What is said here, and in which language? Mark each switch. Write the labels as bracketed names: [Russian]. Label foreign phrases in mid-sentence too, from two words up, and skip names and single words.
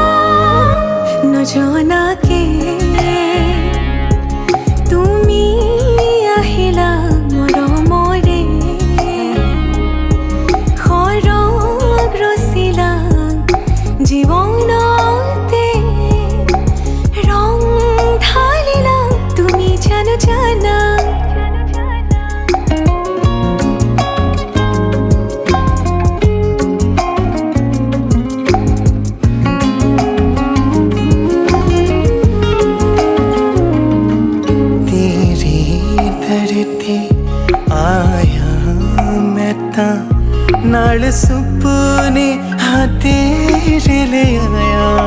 [Assamese] নজনাকে তুমি আহিলা মৰমৰে সৰগ ৰচিলা জীৱনতে ৰং ঢালিলা তুমি জানো জানা [Punjabi] ਤੇਰੀ ਧਰਤੀ ਆਇਆ ਮੈਂ ਤਾਂ ਨਾਲ ਸੁਪਨੇ ਹਾਂ ਤੇਰੇ ਲੈ ਆਇਆ